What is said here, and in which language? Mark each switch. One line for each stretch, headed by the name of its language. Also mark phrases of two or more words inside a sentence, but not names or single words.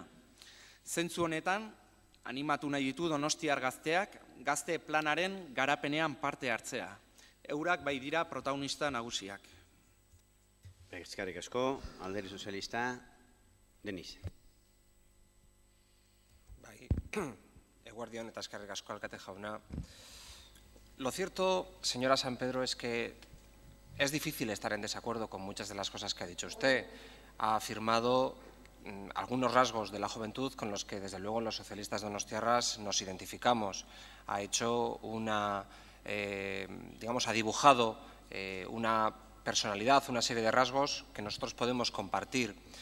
Basque: Zentzu honetan, animatu nahi ditu donostiar gazteak gazte planaren garapenean parte hartzea. Eurak bai dira protagonista nagusiak. Eskerrik asko, Alderdi Sozialista, Denis. Eguerdion eta eskerrik asko alkate jauna.
Spanish: Lo cierto, señora San Pedro, es que es difícil estar en desacuerdo con muchas de las cosas que ha dicho usted. Ha afirmado algunos rasgos de la juventud con los que, desde luego, los socialistas donostiarras nos identificamos. Ha hecho ha dibujado una personalidad, una serie de rasgos que nosotros podemos compartir.